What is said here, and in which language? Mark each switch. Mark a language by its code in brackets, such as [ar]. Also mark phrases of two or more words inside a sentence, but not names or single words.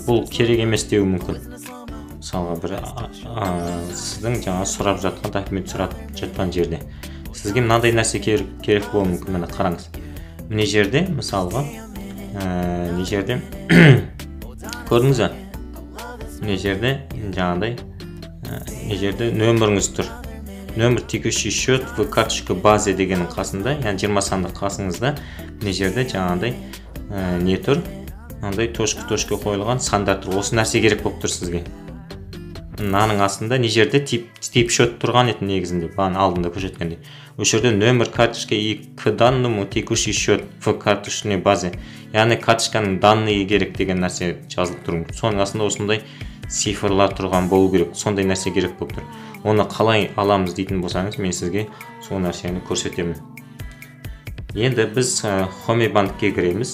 [kk] Бұл керек емес деуі мүмкін. Мысалға бір сіздің жаңа сұрап жатқан документ сұрап жатқан жерде сізге мынандай нәрсе керек болуы мүмкін. Міне қараңыз. Міне жерде мысалға міне жерде көрдіңіз бе? Міне жерде жаңағыдай міне жерде нөміріңіз тұр. Нөмір [ru] текущий счет в карточка базе [kk] дегеннің қасында, яғни 20 сандық қасыңызда міне жерде жаңағыдай не тұр? Мынандай точка қойылған сандар тұр. Осы нәрсе керек болып тұр сізге. Мынаның астында не жерде [ru] тип счет [kk] тұрған еді негізінде, бағана алдында көрсеткендей. Осы жерде нөмір [ru] карточка и к данному текущий счет в карточной базе. [kk] Яғни карточканың данные керек деген нәрсе жазылып тұр. Соның астында осындай цифрлар тұрған болу керек. Сондай нәрсе керек болып тұр. Оны қалай аламыз дейтін болсаңыз, мен сізге сол нәрсені көрсетемін. Енді біз Хомебанкке кіреміз.